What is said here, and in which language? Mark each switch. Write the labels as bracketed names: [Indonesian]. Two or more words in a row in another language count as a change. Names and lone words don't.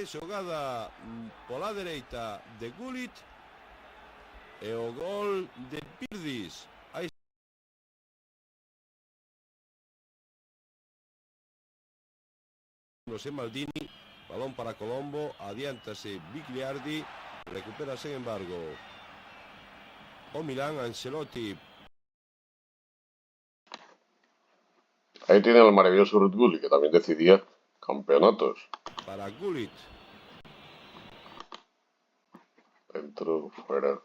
[Galician] Xogada pola dereita de Gullit e o gol de Virdis. Aí José Maldini, balón para Colombo, adiántase Bigliardi, recupera [Spanish] sin embargo [Galician] o Milán. Ancelotti. [Spanish] Ahí tiene el maravilloso Ruud Gullit, que también decidía campeonatos. Para Gullit. Dentro, fuera.